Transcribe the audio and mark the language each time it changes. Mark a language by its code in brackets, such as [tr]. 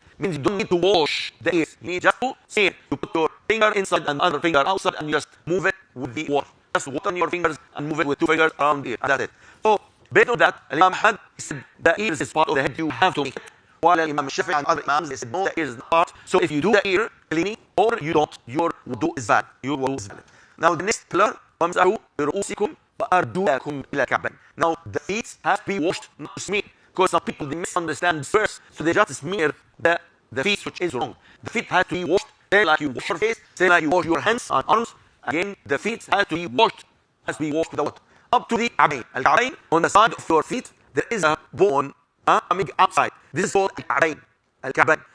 [en] Means you don't need to wash the ears. You need just to smear. You put your finger inside and other finger outside and you just move it with the water. Just water on your fingers and move it with two fingers around the ear. And that's it. So based on that, Imam Ahmad said the ears is part of the head. You have to make it. While Imam Shafi'i and other Imams, they said no, the ear is not part. So if you do the ear cleaning or you don't, your wudu is valid. Your wudu is valid. Now the next pillar, [ar] وَامْسَحُوا بِرُؤُوسِكُمْ وَأَرْجُلَكُمْ إِلَى الْكَعْبَيْنِ. [en] Now the feet have to be washed, not to smear. Because some people, they misunderstand first, so they just smear the feet, which is wrong. The feet have to be washed, same like you wash your face, same like you wash your hands and arms. Again, the feet have to be washed with the water. Up to the Ka'bayn. Al-Ka'bayn, on the side of your feet, there is a bone coming outside. This is called Al-Ka'bayn. Al-Ka'bayn.